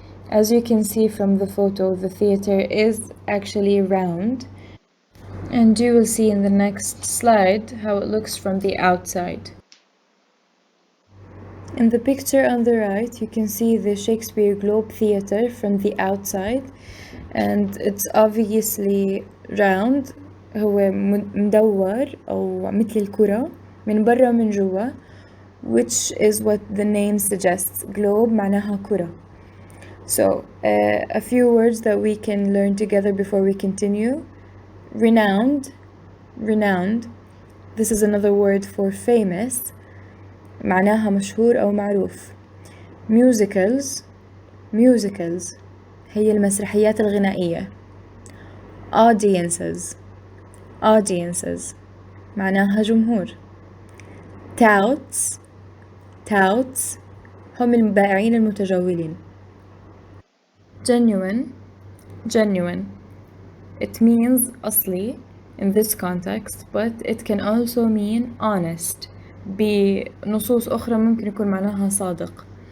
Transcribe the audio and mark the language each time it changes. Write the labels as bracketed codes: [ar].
[en] As you can see from the photo, the theatre is actually round, and you will see in the next slide how it looks from the outside. In the picture on the right, you can see the Shakespeare Globe Theatre from the outside, and it's obviously round. [ar] هو مدور أو مثل الكرة من برا ومن جوا, [en] which is what the name suggests. [ar] Globe معناها كرة. [en] So a few words that we can learn together before we continue. Renowned. Renowned. This is another word for famous. [ar] معناها مشهور أو معروف. Musicals. Musicals هي المسرحيات الغنائية. Audiences. Audiences معناها جمهور. touts touts هم البائعين المتجولين. [en] genuine genuine it means [ar] أصلي [en] in this context but it can also mean honest. [ar] بنصوص أخرى ممكن يكون معناها صادق.